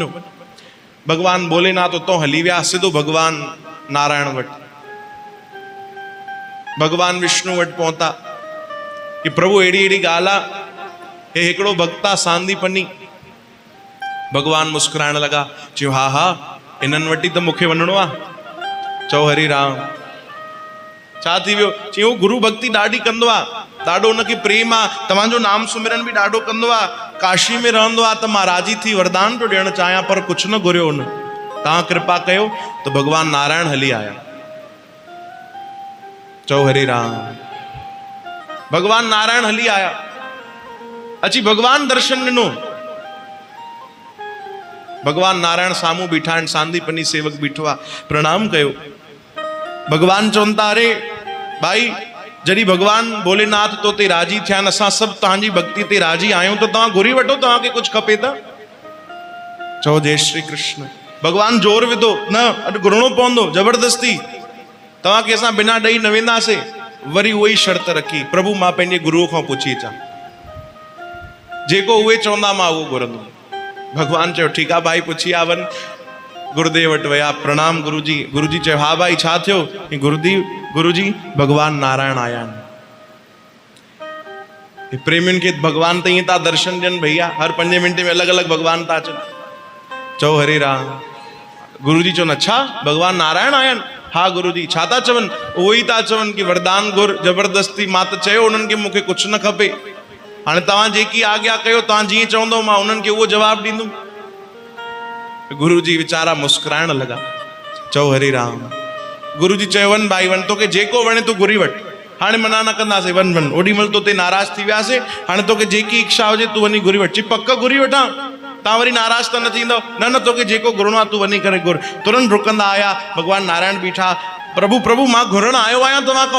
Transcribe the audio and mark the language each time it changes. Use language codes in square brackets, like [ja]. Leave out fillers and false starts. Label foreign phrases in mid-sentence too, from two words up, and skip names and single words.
[sd] भगवान भोलेनाथ उतो हली विया, सिधो भगवान नारायण वटि, भगवान विष्णु वटि पहुता कि प्रभु अहिड़ी अहिड़ी ॻाल्हि आहे, हे हिकिड़ो भक्त आहे सांदीपनी। भगवान मुस्कुराइण लॻा, चयो हा हा इन्हनि वटि त मूंखे वञिणो आहे। चओ हरि राम, छा थी वियो? चयो गुरु भक्ति ॾाढी कंदो आहे, ॾाढो उनखे प्रेम आहे, तव्हांजो नाम सुमिरन बि ॾाढो कंदो आहे, काशी में रहंदो आहे, त मां राजी थी वरदान पियो ॾियणु चाहियां, पर कुझु न घुरियो हुन, तव्हां कृपा कयो। त भगवान नारायण हली आया। चओ हरे राम, भगवान नारायण हली आया, अची भगवान दर्शन ॾिनो। भगवान नारायण साम्हूं बीठा आहिनि, सांदीपनी सेवक बीठो आहे, प्रणाम कयो। भगवान चवनि था अरे भाई, जॾहिं भगवान भोलेनाथ तो ते राजी थिया आहिनि, असां सभु तव्हांजी भक्ति ते राजी आहियूं, त तव्हां घुरी वठो, तव्हांखे कुझु खपे त। चओ जय श्री कृष्ण। भगवान जोर विधो, न अॼु घुरणो पवंदो, ज़बरदस्ती, तव्हांखे असां बिना ॾेई न वेंदासीं। वरी उहो ई शर्त रखी, प्रभु मां पंहिंजे गुरुअ खां पुछी अचां, जेको उहे चवंदा मां उहो घुरंदुमि। भगवान चयो ठीकु आहे भाई, पुछी आ वञ। गुरुदेव वटि विया, प्रणाम गुरुजी। गुरुजी चयो हा भाई छा थियो? गुरुजी भगवान नारायण आया आहिनि। प्रेमियुनि खे भगवान त ईअं था दर्शन ॾियनि भैया, हर 5 मिंट में अलॻि अलॻि भगवान था अचनि। चओ हरे राम। गुरुजी चवनि अच्छा भगवान नारायण आया आहिनि? हा गुरुजी। छा था चवनि? उहो ई था चवनि कि वरदान घुर, ज़बरदस्ती। मां त चयो उन्हनि खे मूंखे कुझु न खपे, हाणे तव्हां जेकी आज्ञा कयो, तव्हां जीअं चवंदो मां उन्हनि खे उहो जवाबु ॾींदुमि। गुरुजी वीचारा मुस्कुराइण लॻा। चओ हरे राम। गुरुजी चयो वञ भाई वञ, तोखे जेको वणे तूं घुरी वठ, हाणे मना न कंदासीं, वञ वञ। ओॾी महिल तोते नाराज़ थी वियासीं, हाणे तोखे जेकी इच्छा हुजे तूं वञी घुरी वठ। चई पक घुरी वठां, तव्हां वरी नाराज़ त न थींदव? न न, तोखे जेको घुरणो आहे तूं वञी करे घुर। तुरंत डुकंदा आया, भगवान नारायण बीठा। प्रभु प्रभु मां घुरण आयो आहियां तव्हां खां।